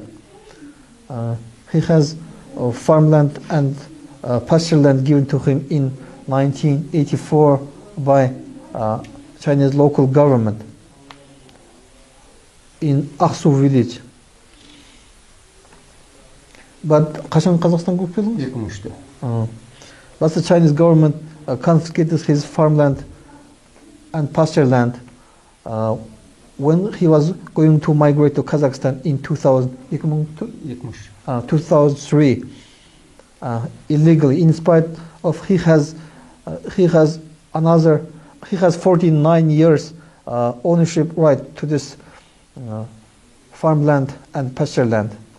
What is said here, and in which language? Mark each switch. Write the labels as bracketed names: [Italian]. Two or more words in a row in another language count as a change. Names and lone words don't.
[English] He has farmland and pasture land given to him in 1984 by Chinese local government in Aksu village. [Kazakh] But қашан Қазақстанға келіп келдіңіз? 2003-те. [English] But the Chinese government confiscated his farmland and pasture land when he was going to migrate to Kazakhstan in 2003 illegally. In spite of he has 49 years ownership right to this farmland and pasture land.